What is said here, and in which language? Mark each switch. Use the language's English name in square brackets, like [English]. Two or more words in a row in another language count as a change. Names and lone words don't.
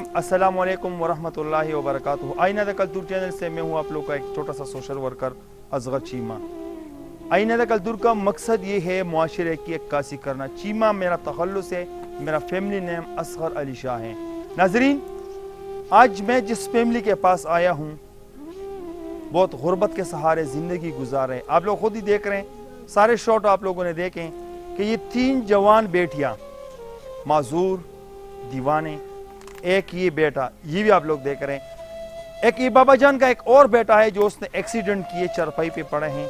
[Arabic] السلام علیکم ورحمۃ اللہ وبرکاتہ. [Urdu] آئینہ دا کلتور چینل سے میں ہوں آپ لوگ کا ایک چھوٹا سا [English] social worker [Urdu] اصغر چیمہ. آئینہ دا کلتور کا مقصد یہ ہے معاشرے کی عکاسی کرنا. چیمہ میرا تخلص ہے, میرا [English] family name [Urdu] اصغر علی شاہ ہے. ناظرین, آج میں جس فیملی کے پاس آیا ہوں بہت غربت کے سہارے زندگی گزار رہے ہیں. آپ لوگ خود ہی دیکھ رہے ہیں, سارے شاٹ آپ لوگوں نے دیکھیں کہ یہ 3 جوان بیٹیاں معذور دیوانے, ایک یہ بیٹا یہ بھی آپ لوگ دیکھ رہے ہیں, ایک یہ بابا جان کا ایک اور بیٹا ہے جو اس نے ایکسیڈنٹ کیے چرپائی پہ پڑے ہیں.